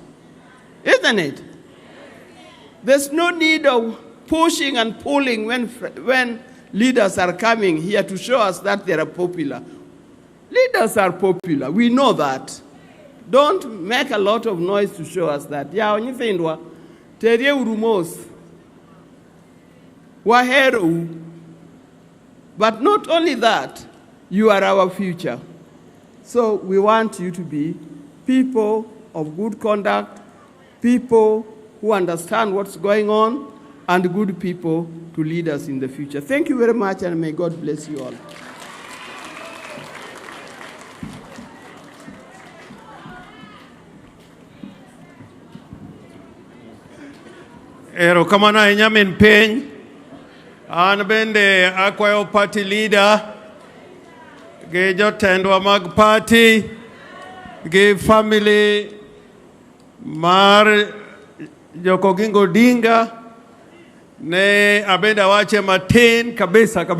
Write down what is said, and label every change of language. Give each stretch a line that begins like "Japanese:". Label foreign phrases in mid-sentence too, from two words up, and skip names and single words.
English: Isn't it? There's no need of pushing and pulling when leaders are coming here to show us that they are popular. Leaders are popular. We know that. Don't make a lot of noise to show us that. Yeah, when you say terie urumos, wahero. But not only that, you are our future. So we want you to be people of good conduct, people who understand what's going on, and good people to lead us in the future. Thank you very much, and may God bless you all.
Luo (Kenya and Tanzania): Erokamano ahinya min piny. An bende akwayo
English: party leader
Luo (Kenya and Tanzania): gi jotendwa mag party gi family mar Jokogingo Odinga ne abende awache matin kabisa.